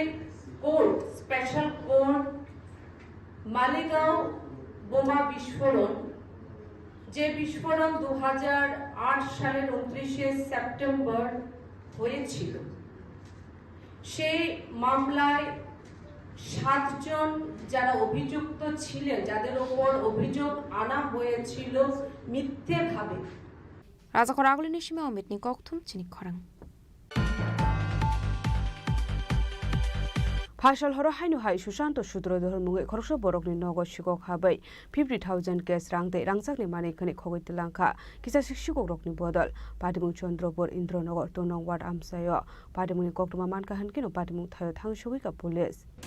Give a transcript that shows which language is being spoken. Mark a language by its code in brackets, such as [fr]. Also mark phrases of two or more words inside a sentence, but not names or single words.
[bn] কোর্ট, স্পেশাল কোর্ট মালেগাঁও বোমা বিস্ফোরণ, যে বিস্ফোরণ 2008 সালের 29শে সেপ্টেম্বর হয়েছিল, সেই মামলায় 7 জন যারা অভিযুক্ত ছিলেন, যাদের উপর অভিযোগ আনা হয়েছিল মিথ্যেভাবে। [trp] Raza Khorang Nishima Mitni Koktum Chini Khorang. Partial Horohainu Hai Shushanto Shudro Mungi Korsho Borokni Nogo Shiko Habai 50,000 gas rang de Rangsakni Mani Kani Kogit Lanka Kisa Shiko Rokni Bodol Padimu Chandrobor Indro Nogo Tonong Wad Amsayo Padimu Koktuma Manka Hankino Padimu Tayo Tang Shugika Police.